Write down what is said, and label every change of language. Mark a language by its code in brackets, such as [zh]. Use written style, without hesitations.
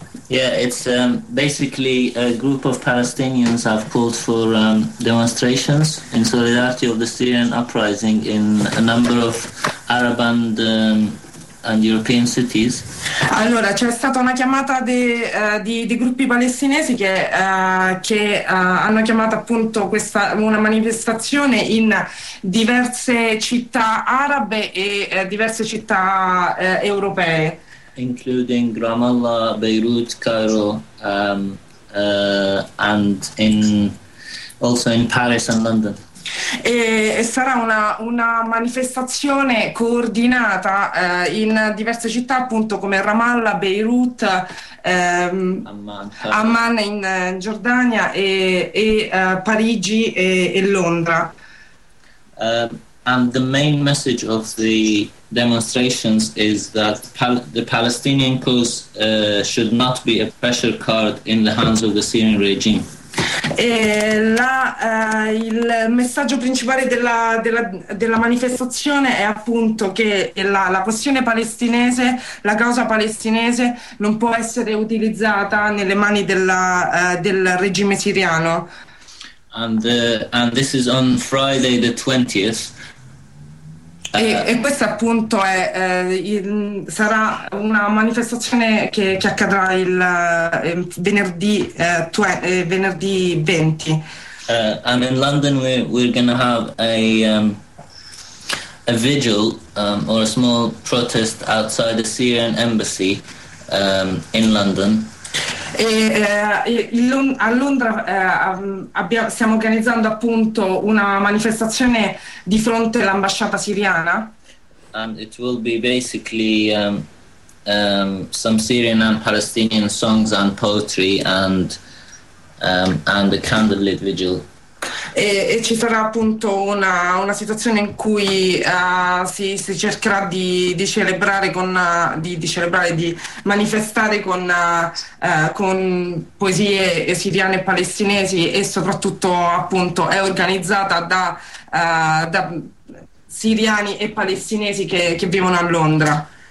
[en] Yeah, it's basically a group of Palestinians have called for demonstrations in solidarity of the Syrian uprising in a number of Arab and European cities. [it] Allora, c'è stata una chiamata di gruppi palestinesi che hanno chiamato appunto questa una manifestazione in diverse città arabe e diverse città europee. [en] Including Ramallah, Beirut, Cairo, and also in Paris and London. [it] E sarà una manifestazione coordinata in diverse città, appunto come Ramallah, Beirut, Amman in Giordania e Parigi e Londra. [en] And the main message of the demonstrations is that the Palestinian cause should not be a pressure card in the hands of the Syrian regime. [it] Il messaggio principale della manifestazione è appunto che la questione palestinese, la causa palestinese, non può essere utilizzata nelle mani del regime siriano. [en] And this is on Friday the 20th. [it] E questo appunto è, sarà una manifestazione che accadrà il venerdì 20. [en] And in London we're going to have a vigil or a small protest outside the Syrian embassy in London. [it] A Londra stiamo organizzando appunto una manifestazione di fronte all'ambasciata siriana. [en] And it will be basically some Syrian and Palestinian songs and poetry and a candlelit vigil. [it] E ci sarà appunto una situazione in cui si cercherà di celebrare con di manifestare con poesie siriane e palestinesi, e soprattutto appunto è organizzata da siriani e palestinesi che vivono a Londra.